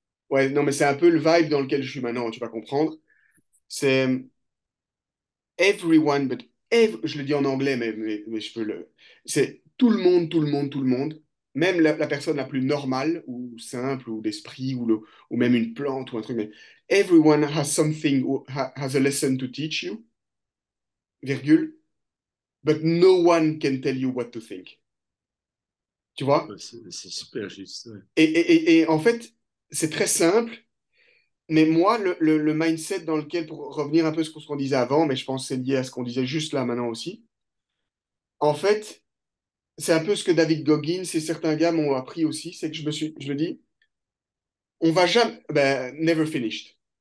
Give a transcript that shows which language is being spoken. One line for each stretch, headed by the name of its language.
French: Ouais, non, mais c'est un peu le vibe dans lequel je suis maintenant, tu vas comprendre. C'est everyone, but je le dis en anglais, mais je peux le. C'est tout le monde, tout le monde, tout le monde. Même la personne la plus normale, ou simple, ou d'esprit, ou même une plante, ou un truc.
English: Mais everyone has something, has a lesson to teach you, virgule, but no one can tell you what to think.
French: Tu vois? C'est super juste. Ouais. Et en fait, c'est très simple, mais moi, le mindset dans lequel, pour revenir un peu sur ce qu'on disait avant, mais je pense que c'est lié à ce qu'on disait juste là maintenant aussi, en fait, c'est un peu ce que David Goggins et certains gars m'ont appris aussi, c'est que je me dis, on va jamais, ben,
English: never finished.